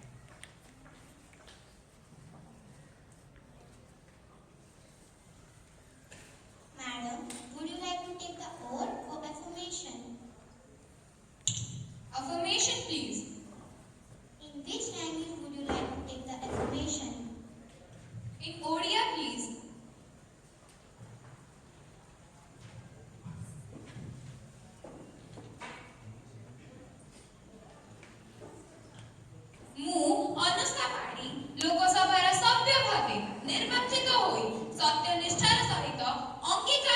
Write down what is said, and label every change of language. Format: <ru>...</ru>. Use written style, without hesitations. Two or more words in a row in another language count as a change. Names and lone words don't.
<en>Madam, would you like to take the oath or affirmation? affirmation, please. In which language would you like to take the affirmation? In Odia, please.</en> <or>ମୁଁ ଅନୁଷ୍କା ପାଢ଼ୀ ଲୋକସଭାର ସଭ୍ୟ ଭାବେ ନିର୍ବାଚିତ ହୋଇ ସତ୍ୟନିଷ୍ଠାର ସହିତ ଅଙ୍ଗୀକାର</or>